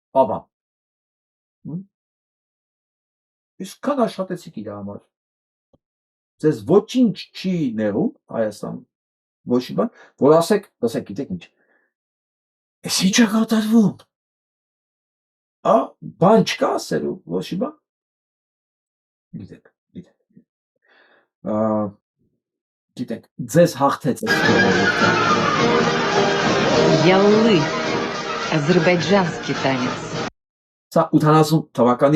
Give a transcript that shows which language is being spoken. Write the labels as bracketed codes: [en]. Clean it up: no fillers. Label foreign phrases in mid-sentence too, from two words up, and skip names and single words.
[hy] Ավան։ Այսքան աշխատեցիք իր համար։ Ձեզ ոչինչ չի ներում Հայաստանում, ոչ մի բան, որ ասեք, գիտեք ինչ, ես ինչ է կատարվում, բան չկա ասելու, ոչ մի բան, գիտեք, ձեզ հաղթեց [ru] Яллы, азербайджанский танец. [hy] Սա 80 թվականի